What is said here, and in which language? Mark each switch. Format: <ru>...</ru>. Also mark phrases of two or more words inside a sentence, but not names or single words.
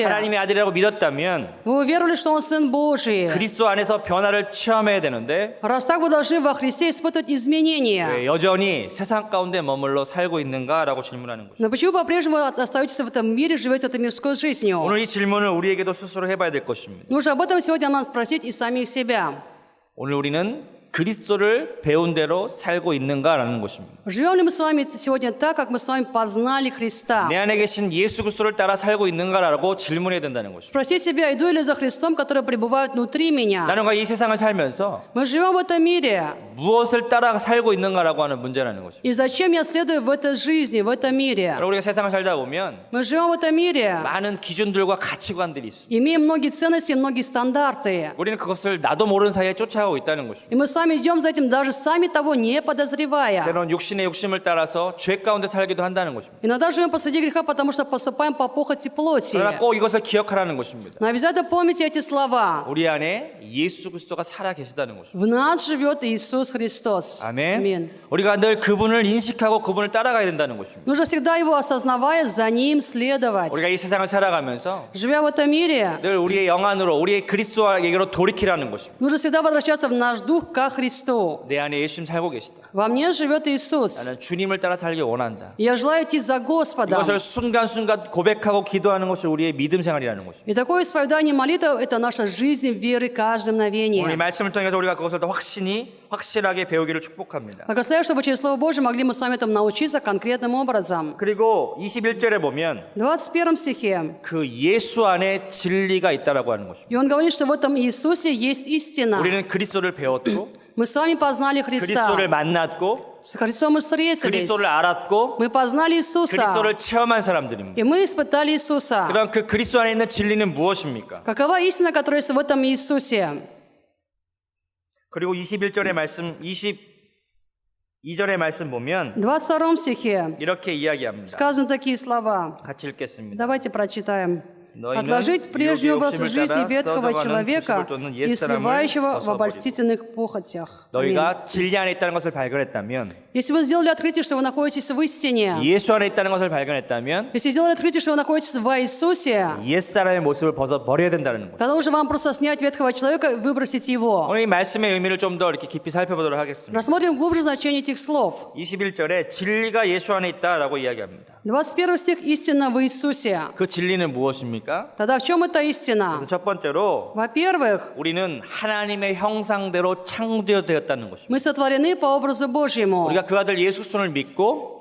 <ko>하나님의 아들이라고 믿었다면</ko> <ru>Вы уверовали, что Он Сын Божий.</ru> <ko>그리스도 안에서 변화를 체험해야 되는데</ko> <ru>Раз так, вы должны во Христе испытывать изменения.</ru> <ko>왜 여전히 세상 가운데 머물러 살고 있는가라고 질문하는 것입니다.</ko> <ru>Но почему по-прежнему вы остаетесь в этом мире, живете этой мирской жизнью?</ru> <ko>오늘 이 질문을 우리에게도 스스로 해봐야 될 것입니다.</ko> <ru>Нужно об этом сегодня нам спросить и самих себя.</ru> <ko>오늘 우리는 그리스도를 배운 대로 살고 있는가라는 것입니다.</ko> <ru>Живем ли мы с вами сегодня так, как мы с вами познали Христа?</ru> <ko>내 안에 계신 예수 그리스도를 따라 살고 있는가라고 질문해야 된다는 것입니다.</ko> <ru>Спроси себя, иду ли за Христом, который пребывает внутри меня?</ru> <ko>나는가 이 세상을 살면서</ko> <ru>Мы живем в этом мире.</ru> <ko>무엇을 따라 살고 있는가라고 하는 문제라는 것입니다.</ko> <ru>И зачем я следую в этой жизни, в этом мире?</ru> <ko>여러분, 우리가 세상을 살다 보면</ko> <ru>Мы живем в этом мире,</ru> <ko>많은 기준들과 가치관들이 있습니다.</ko> <ru>имеем многие ценности, многие стандарты.</ru> <ko>우리는 그것을 나도 모르는 사이에 쫓아가고 있다는 것입니다.</ko> <ru>И мы с вами идем за этим, даже сами того не подозревая.</ru> <ko>때로는 육신의 욕심을 따라서 죄 가운데 살기도 한다는 것입니다.</ko> <ru>Иногда живем посреди греха, потому что поступаем по похоти плоти.</ru> <ko>그러나 꼭 이것을 기억하라는 것입니다.</ko> <ru>Но обязательно помните эти слова.</ru> <ko>우리 안에 예수 그리스도가 살아 계시다는 것입니다.</ko> <ru>В нас живет Иисус Христос.</ru> <ko>아멘. 우리가 늘 그분을 인식하고 그분을 따라가야 된다는 것입니다.</ko> <ru>Нужно всегда Его осознавая, за Ним следовать.</ru> <ko>우리가 이 세상을 살아가면서</ko> <ru>Живя в этом мире,</ru> <ko>늘 우리의 영안으로 우리의 그리스도에게로 돌이키라는 것입니다.</ko> <ru>нужно всегда возвращаться в наш дух ко Христу.</ru> <ko>내 안에 예수님 살고 계시다.</ko> <ru>Во мне живет Иисус.</ru> <ko>나는 주님을 따라 살기 원한다.</ko> <ru>Я желаю идти за Господом.</ru> <ko>이것을 순간순간 고백하고 기도하는 것이 우리의 믿음 생활이라는 것입니다.</ko> <ru>И такое исповедание молитвы – это наша жизнь веры каждое</ru> <ko>오늘 이</ko> <ru>мгновение.</ru> <ko>말씀을 통해서 우리가 그것을 더 확실하게 배우기를 축복합니다.</ko> <ru>Благословляю, чтобы через Слово Божье могли мы с вами там научиться конкретным образом.</ru> <ko>그리고 21절에 보면</ko> <ru>В 21 стихе.</ru> <ko>그 예수 안에 진리가 있다라고 하는 것입니다.</ko> <ru>И он говорит, что в этом Иисусе есть истина.</ru> <ko>우리는 그리스도를 배웠고</ko> <ru>Мы с вами познали Христа.</ru> <ko>그리스도를 만났고</ko> <ru>С Христом мы встретились.</ru> <ko>그리스도를 알았고</ko> <ru>Мы познали Иисуса.</ru> <ko>그리스도를 체험한 사람들입니다.</ko> <ru>И мы испытали Иисуса.</ru> <ko>그럼 그 그리스도 안에 있는 진리는 무엇입니까?</ko> <ru>Какова истина, которая есть в этом Иисусе?</ru> <ko>그리고 21절의 말씀, 22절의 말씀 보면</ko> <ru>22 стихе</ru> <ko>이렇게 이야기합니다.</ko> <ru>сказаны такие слова.</ru> <ko>같이 읽겠습니다.</ko> <ru>Давайте прочитаем.</ru> <ko>너희는</ko> <ru>Отложить прежний образ</ru> <ko>욕심을</ko> <ru>жизни</ru> <ko>따라</ko> <ru>ветхого</ru> <ko>썩어가는</ko> <ru>человека</ru> <ko>부식을 쫓는</ko> <ru>и</ru> <ko>옛 사람을</ko> <ru>сливающего в</ru> <ko>벗어버리고.</ko> <ru>обольстительных похотях. Аминь.</ru> <ko>너희가 진리 안에 있다는 것을 발견했다면</ko> <ru>Если вы сделали открытие, что вы находитесь в истине,</ru> <ko>예수 안에 있다는 것을 발견했다면</ko> <ru>если сделали открытие, что вы находитесь в Иисусе,</ru> <ko>옛사람의 모습을 벗어버려야 된다는 것.</ko> <ru>тогда уже вам просто снять ветхого человека и выбросить его.</ru> <ko>오늘 이 말씀의 의미를 좀 더 이렇게 깊이 살펴보도록 하겠습니다.</ko> <ru>Рассмотрим глубже значение этих слов.</ru> <ko>21절에 진리가 예수 안에 있다라고 이야기합니다.</ko> <ru>21 стих «Истина в Иисусе».</ru> <ko>그 진리는 무엇입니까?</ko> <ru>Тогда в чем эта истина?</ru> <ko>그래서 첫 번째로</ko> <ru>Во-первых,</ru> <ko>우리는 하나님의 형상대로 창조되었다는 것입니다.</ko> <ru>мы сотворены по образу Божьему.</ru> <ko>우리가 그 아들 예수 그리스도를 믿고</ko>